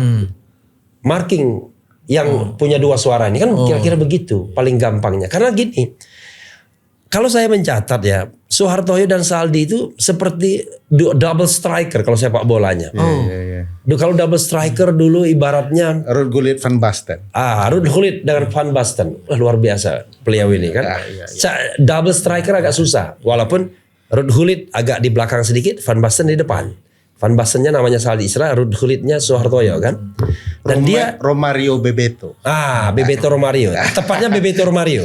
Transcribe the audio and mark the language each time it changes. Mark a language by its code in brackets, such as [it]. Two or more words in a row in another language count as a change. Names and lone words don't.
[id] Marking yang punya 2 suara ini kan kira-kira begitu paling gampangnya. Karena gini, kalau saya mencatat ya, Soehartoyo dan Saldi itu seperti [en] double striker [id] kalau sepak bolanya. Kalau [en] double striker [id] dulu ibaratnya Ruud Gullit Van Basten. Ruud Gullit dengan Van Basten. Wah, luar biasa beliau ini kan. [en] Double striker [id] agak susah. Walaupun Ruud Gullit agak di belakang sedikit, Van Basten di depan. Van Bastennya namanya Saldi Isra, Ruud Gullitnya Soehartoyo kan. Dan dia Romario Bebeto. Bebeto Romario. Tepatnya Bebeto Romario.